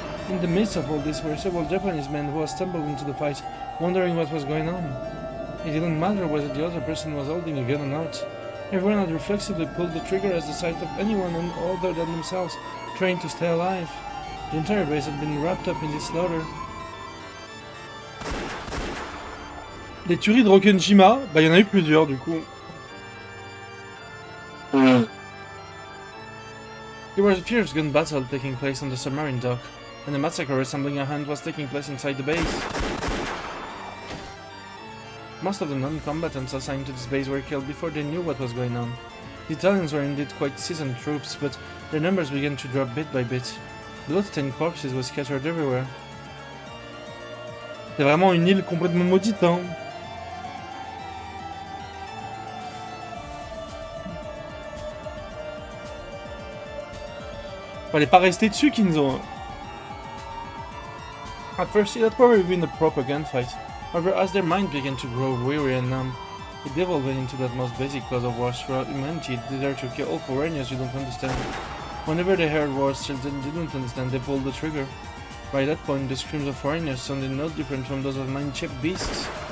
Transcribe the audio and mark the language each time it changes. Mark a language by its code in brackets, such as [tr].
[en] In the midst of all this were several Japanese men who had stumbled into the fight, wondering what was going on. It didn't matter whether the other person was holding a gun or not. Everyone had reflexively pulled the trigger as the sight of anyone other than themselves trying to stay alive. The entire base had been wrapped up in this slaughter. [fr] Les tueries de Rokenjima, bah y en a eu plusieurs du coup. [en] There was a fierce gun battle taking place on the submarine dock, and a massacre resembling a hunt was taking place inside the base. Most of the non-combatants assigned to this base were killed before they knew what was going on. The Italians were indeed quite seasoned troops, but their numbers began to drop bit by bit. Blood-stained corpses were scattered everywhere. [fr] C'est vraiment une île complètement maudite, hein. Fallait pas rester dessus, Kinzo. [en] At first, it had probably been a proper gunfight. However, as their mind began to grow weary and numb, it devolved into that most basic cause of wars throughout humanity, the desire to kill all foreigners you don't understand. Whenever they heard wars children didn't understand, they pulled the trigger. By that point, the screams of foreigners sounded no different from those of mind-chipped beasts.